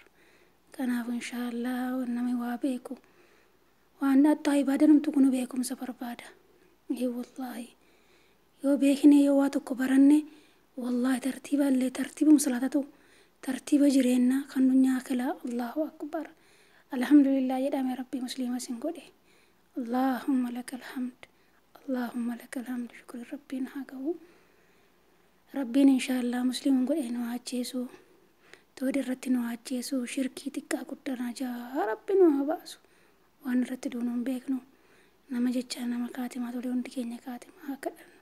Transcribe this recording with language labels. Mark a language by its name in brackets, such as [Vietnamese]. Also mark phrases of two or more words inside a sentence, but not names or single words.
[Oromo] Kanaaf inshaallah namni waa beeku waan addaa ibaada namtu kunu beekumsa barbaada. Wallahi yoo beekne yoo waa tokko baranne wallahi tartiibuma salaatatu tartiiba jireenyaa kan dunyaa kalaa. [Arabic] الله أكبر. [Oromo] Alhamdulillah jedhame Rabbi muslima sin godhe. [Arabic] اللهم لك الحمد. اللهم لك الحمد. [Oromo] Shukri Rabbiin haa gahu. Rabbiin inshaallah muslimun godhe nu haa ajjeesu. Toodi irratti nu haa ajjeesu. Shirkii xiqqaa guddaa jaa Rabbi nu haa baasu. Waan irratti duunu hin beeknu. Nama jecha nama kaatimaa tolee hundi keenya kaatimaa haa kadhannu.